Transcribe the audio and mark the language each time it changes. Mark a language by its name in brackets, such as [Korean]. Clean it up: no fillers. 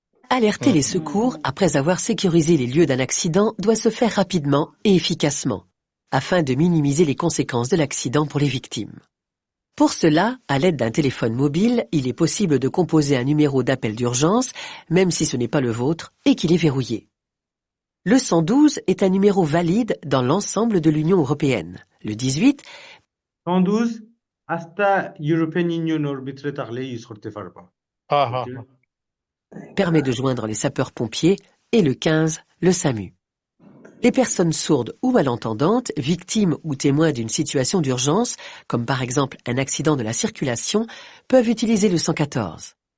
[French] Alerter les secours après avoir sécurisé les lieux d'un accident doit se faire rapidement et efficacement, afin de minimiser les conséquences de l'accident pour les victimes. Pour cela, à l'aide d'un téléphone mobile, il est possible de composer un numéro d'appel d'urgence, même si ce n'est pas le vôtre et qu'il est verrouillé. Le 112 est un numéro valide dans l'ensemble de l'Union européenne. Le 18 [Bangla] 112 hasta European Union ভিতরে থাকলে use করতে পারবা। [French] permet de joindre les sapeurs-pompiers et le 15, le SAMU. Les personnes sourdes ou malentendantes, victimes ou témoins d'une situation d'urgence, comme par exemple un accident de la circulation, peuvent utiliser le 114.